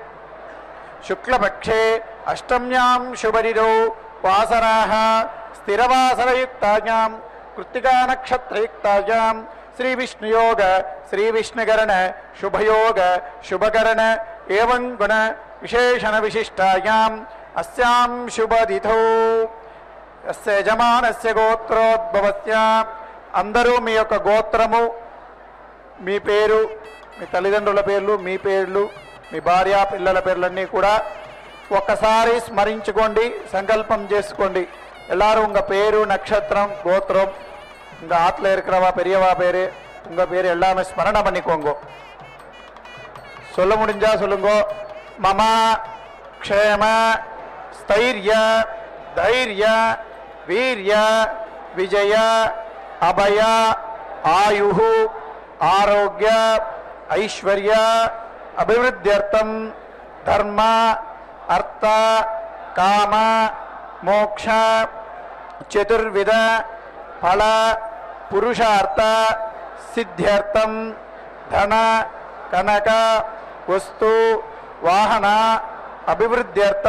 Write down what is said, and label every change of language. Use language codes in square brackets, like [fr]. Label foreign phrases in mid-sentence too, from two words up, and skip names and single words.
[sa] శుక్లపక్షే అష్టమ్యాం శుభరిరో వాసరాః స్థిరవాసరయుక్తాయాం కృత్తికా నక్షత్రయుక్తాయాం శ్రీ విష్ణుయోగ శ్రీ విష్ణుకరణ శుభయోగ శుభకరణ ఏవం గుణ విశేషణ విశిష్టాయాం అస్యాం శుభతిథౌ అస్య యజమానస్య గోత్రోద్భవస్య. [te] అందరూ మీ యొక్క గోత్రము, మీ పేరు, మీ తల్లిదండ్రుల పేర్లు, మీ పేర్లు, మీ భార్య పిల్లల పేర్లన్నీ కూడా ఒక్కసారి స్మరించుకోండి, సంకల్పం చేసుకోండి. [ta] எல்லாரும் உங்கள் பேரு நட்சத்திரம் கோத்திரம் உங்கள் ஆற்றுல இருக்கிறவா பெரியவா பேர் உங்கள் பேர் எல்லாமே ஸ்மரணம் பண்ணிக்கோங்க. சொல்ல முடிஞ்சா சொல்லுங்க. [sa] மம க்ஷேம ஸ்தைர்ய தைர்ய வீர்ய விஜய அபய ஆயுஹு ஆரோக்கிய ஐஸ்வர்ய அபிவிருத்தியர்த்தம் ధర్మ అర్థ కామ మోక్ష చతుర్విధ ఫల పురుషార్థ సిద్ధ్యర్థం ధన కనక వస్తు వాహన అభివృద్ధ్యర్థం